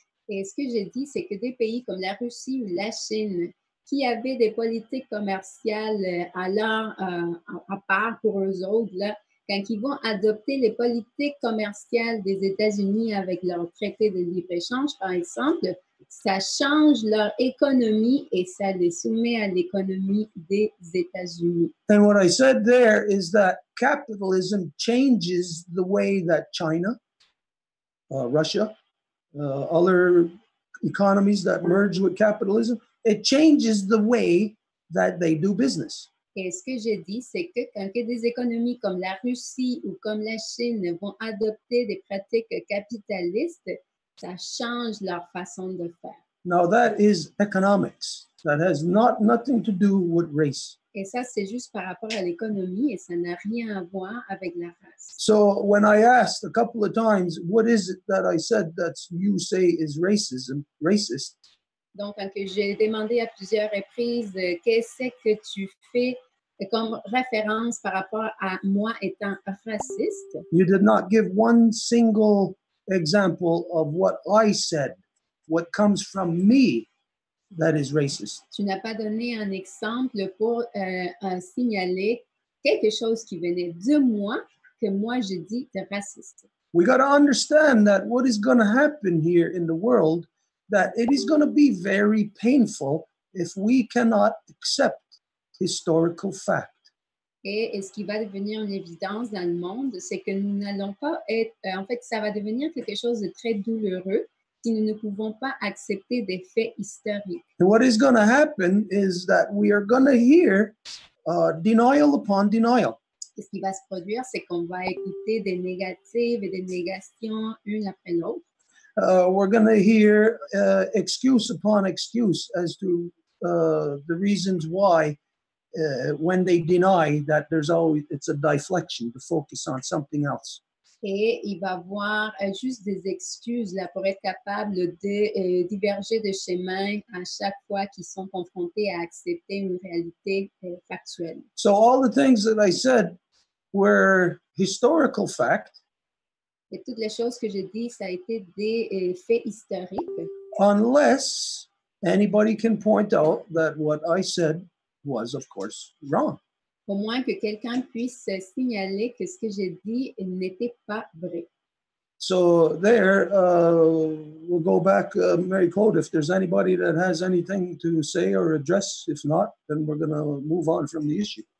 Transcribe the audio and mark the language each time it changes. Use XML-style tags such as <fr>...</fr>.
<fr>Et ce que j'ai dit, c'est que des pays comme la Russie ou la Chine, qui avaient des politiques commerciales à part pour eux autres, là, quand ils vont adopter les politiques commerciales des États-Unis avec leur traité de libre-échange, par exemple, ça change leur économie et ça les soumet à l'économie des États-Unis.</fr> <en>And what I said there is that capitalism changes the way that China, Russia, other economies that merge with capitalism, it changes the way that they do business.</en> <fr>Et ce que j'ai dit, c'est que quand des économies comme la Russie ou comme la Chine vont adopter des pratiques capitalistes, ça change leur façon de faire.</fr> <en>Now that is economics. That has nothing to do with race.</en> <fr>Et ça, c'est juste par rapport à l'économie et ça n'a rien à voir avec la race.</fr> <en>So when I asked a couple of times, what is it that I said that you say is racist?</en> <fr>Donc, quand j'ai demandé à plusieurs reprises, qu'est-ce que tu fais comme référence par rapport à moi étant raciste?</fr> <en>You did not give one single example of what I said, what comes from me that is racist.</en> <fr>Tu n'as pas donné un exemple pour signaler quelque chose qui venait de moi, que moi je dis de raciste.</fr> <en>We got to understand that what is going to happen here in the world, that it is going to be very painful if we cannot accept historical fact.</en> <fr>Et ce qui va devenir une évidence dans le monde, c'est que nous n'allons pas être, en fait, ça va devenir quelque chose de très douloureux si nous ne pouvons pas accepter des faits historiques.</fr> <en>And what is going to happen is that we are going to hear denial upon denial.</en> <fr>Et ce qui va se produire, c'est qu'on va écouter des négatives et des négations une après l'autre.</fr> <en>We're going to hear excuse upon excuse as to the reasons why when they deny that it's a deflection to focus on something else.</en> <fr>Et il va voir juste des excuses là, pour être capable de diverger de chemin à chaque fois qu'ils sont confrontés à accepter une réalité factuelle.</fr> <en>So all the things that I said were historical fact.</en> <fr>Et toutes les choses que j'ai dit, ça a été des faits historiques.</fr> <en>Unless anybody can point out that what I said was, of course, wrong.</en> <fr>Au moins que quelqu'un puisse signaler que ce que j'ai dit n'était pas vrai.</fr> <en>So there, we'll go back, Mary Claude, if there's anybody that has anything to say or address. If not, then we're going to move on from the issue.</en>